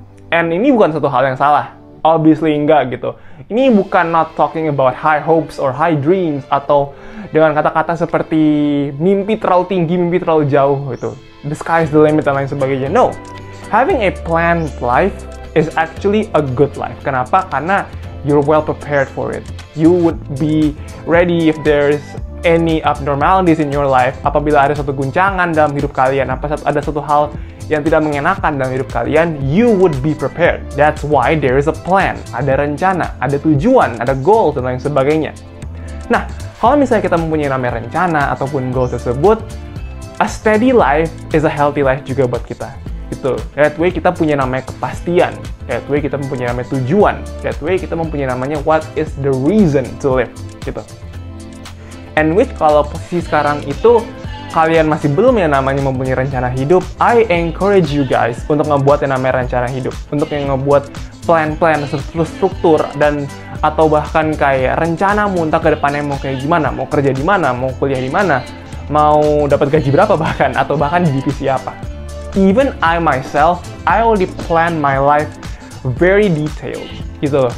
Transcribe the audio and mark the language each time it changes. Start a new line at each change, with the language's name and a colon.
Indonesian: And ini bukan satu hal yang salah. Obviously enggak gitu. Ini bukan
English: not talking about high hopes or high dreams,
Indonesian: atau dengan kata-kata seperti mimpi terlalu tinggi, mimpi terlalu jauh gitu.
English: The sky is the limit
Indonesian: dan lain sebagainya.
English: No. Having a planned life is actually a good life. Kenapa? Karena you're well prepared for it. You would be ready if there's any abnormalities in your life.
Indonesian: Apabila ada suatu guncangan dalam hidup kalian, ada suatu hal yang tidak mengenakan dalam hidup kalian,
English: you would be prepared. That's why there is a plan.
Indonesian: Ada rencana, ada tujuan, ada goal, dan lain sebagainya. Nah, kalau misalnya kita mempunyai namanya rencana ataupun goal tersebut,
English: a steady life is a healthy life
Indonesian: juga buat kita. Gitu. That way kita punya namanya kepastian. That way kita mempunyai namanya tujuan.
English: That way
Indonesian: kita mempunyai namanya
English: what is the reason to live. Gitu.
Indonesian: And which kalau posisi sekarang itu kalian masih belum yang namanya mempunyai rencana hidup,
English: I encourage you guys
Indonesian: untuk ngebuat yang namanya rencana hidup. Untuk yang ngebuat plan-plan, struktur, dan atau bahkan kayak rencanamu entah ke depannya mau kayak gimana, mau kerja di mana, mau kuliah di mana, mau dapat gaji berapa bahkan, atau bahkan di divisi apa.
English: Even I myself, I already plan my life very detailed
Indonesian: gitu loh.